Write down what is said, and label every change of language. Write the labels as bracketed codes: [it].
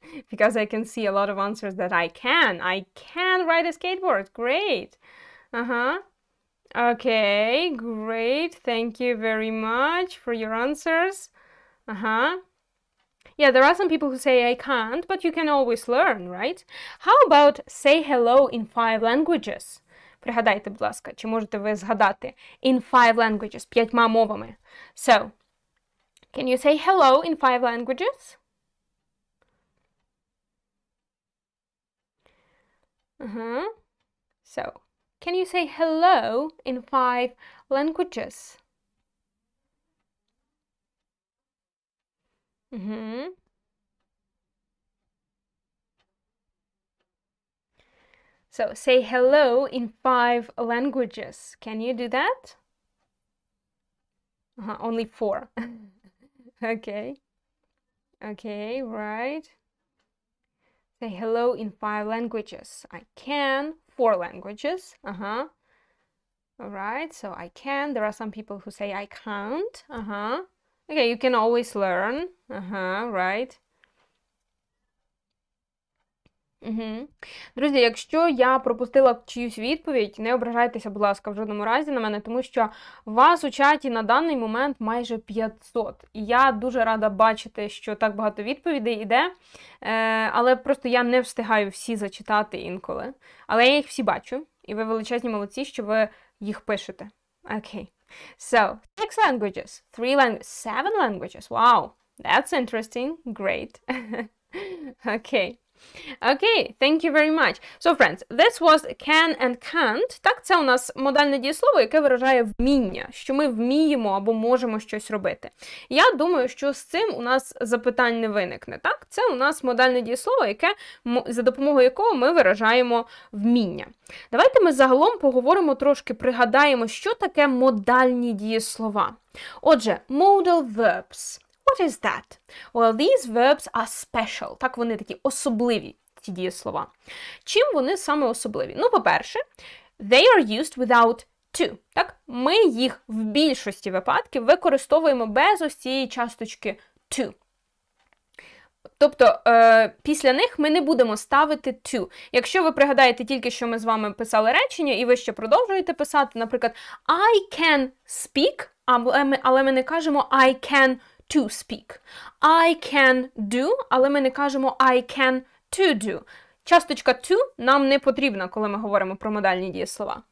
[en] Because I can see a lot of answers that I can. I can ride a skateboard. Great. Okay, great. Thank you very much for your answers. Yeah, there are some people who say I can't, but you can always learn, right? How about say hello in 5 languages? [uk] Пригадайте, будь ласка, чи можете ви згадати [en] in 5 languages, [uk] 5 мовами. [en] So, can you say hello in 5 languages? So, can you say hello in 5 languages? So, say hello in 5 languages. Can you do that? Only 4. Okay. Okay, right. Say hello in 5 languages. I can. 4 languages. All right, so I can. There are some people who say I can't. Okay, you can always learn. Right. [uk] Друзі, якщо я пропустила чиюсь відповідь, не ображайтеся, будь ласка, в жодному разі на мене, тому що вас у чаті на даний момент майже 500. І я дуже рада бачити, що так багато відповідей іде, але просто я не встигаю всі зачитати інколи. Але я їх всі бачу, і ви величезні молодці, що ви їх пишете. [en] Окей. So, 6 languages, 3 languages, 7 languages. Wow, that's interesting. Great. Okay. Okay, thank you very much. So, friends, this was can and can't. [uk] Так, це у нас модальне дієслово, яке виражає вміння, що ми вміємо або можемо щось робити. Я думаю, що з цим у нас запитань не виникне. Так, це у нас модальне дієслово, за допомогою якого ми виражаємо вміння. Давайте ми загалом поговоримо трошки, пригадаємо, що таке модальні дієслова. [en] Отже, modal verbs. What is that? Well, these verbs are special. [uk] Так, вони такі особливі, ці дієслова. Чим вони саме особливі? Ну, по-перше, [en] they are used without to. [uk] Так, ми їх в більшості випадків використовуємо без ось цієї часточки to. Тобто, після них ми не будемо ставити to. Якщо ви пригадаєте тільки, що ми з вами писали речення, і ви ще продовжуєте писати, наприклад, [en] I can speak, [uk] але ми не кажемо [en] I can to speak. I can do, [uk] але ми не кажемо [en] I can to do. [uk] Часточка to нам не потрібна, коли ми говоримо про модальні дієслова.